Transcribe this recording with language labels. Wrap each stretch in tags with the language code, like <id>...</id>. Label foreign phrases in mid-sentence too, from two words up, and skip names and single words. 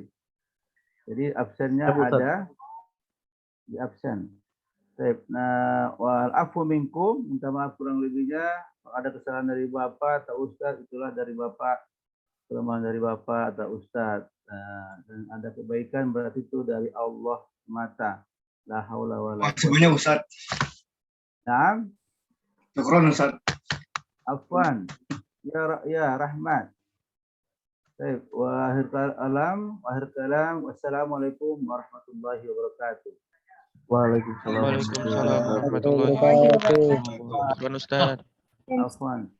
<id>Jadi absennya ada di absen. Nah,</id> <ar>والعفو منكم,</ar> <id>minta maaf kurang lebihnya. Kalau ada kesalahan dari Bapak atau Ustadz, itulah dari Bapak, kelemahan dari Bapak atau Ustadz. Nah, dan ada kebaikan berarti itu dari Allah semata.</id> <ar>لا حول ولا قوة.</ar> <id>Sebenarnya Ustaz. Nah, Syukron Ustaz. afwan. Ya Rahmat. Baik,</id> <ar>وآخر الكلام والسلام عليكم ورحمة الله وبركاته. وعليكم السلام ورحمة الله وبركاته.</ar> <id>Ustaz. Afwan.</id>